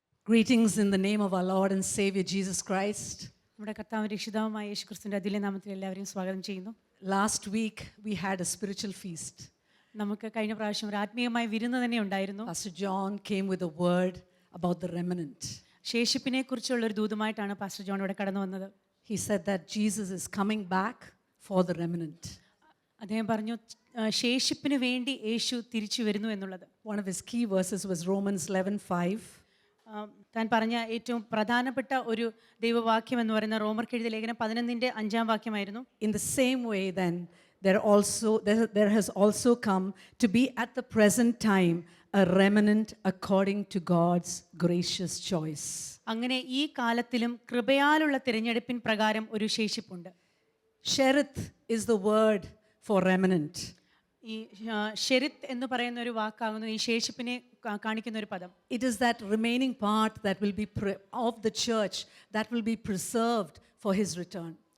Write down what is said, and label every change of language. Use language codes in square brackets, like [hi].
[en] Greetings in the name of our Lord and Savior Jesus Christ. [ml] നമ്മുടെ കർത്താവ് രക്ഷിതാവുമായ യേശുക്രിസ്തുവിന്റെ അതിലെ നാമത്തിൽ എല്ലാവരെയും സ്വാഗതം ചെയ്യുന്നു. [en] Last week we had a spiritual feast. [ml] നമുക്ക് കഴിഞ്ഞ പ്രാവശ്യം ഒരു ആത്മീയമായ വിരുന്ന് തന്നെ ഉണ്ടായിരുന്നു. [en] Pastor John came with a word about the remnant. [ml] ശേഷിപ്പിനെ കുറിച്ചുള്ള ഒരു ദൂതുമായിട്ടാണ് പാസ്റ്റർ ജോൺ ഇവിടെ കടന്നു വന്നത്. [en] He said that Jesus is coming back for the remnant. [ml] അദ്ദേഹം പറഞ്ഞു ശേഷിപ്പിന് വേണ്ടി യേശു തിരിച്ചു വരുന്നു എന്നുള്ളത്. [en] One of his key verses was Romans 11:5. [ml] താൻ പറഞ്ഞ ഏറ്റവും പ്രധാനപ്പെട്ട ഒരു ദൈവവാക്യം എന്ന് പറയുന്ന റോമർക്ക് എഴുതിയ ലേഖനം 11:5 വാക്യമായിരുന്നു. [en] In the same way then there has also come to be at the present time a remnant according to God's gracious choice. [ml] അങ്ങനെ ഈ കാലത്തിലും കൃപയാലുള്ള തിരഞ്ഞെടുപ്പിൻ പ്രകാരം ഒരു ശേഷിപ്പുണ്ട്. [en] Sherith is the word for remnant. [ml] ഈ ഷെരിത്ത് എന്ന് പറയുന്ന ഒരു വാക്കാകുന്നു ഈ ശേഷിപ്പിനെ കാണിക്കുന്ന ഒരു പദം. [en] It is that remaining part that will be of the church that will be preserved for his return.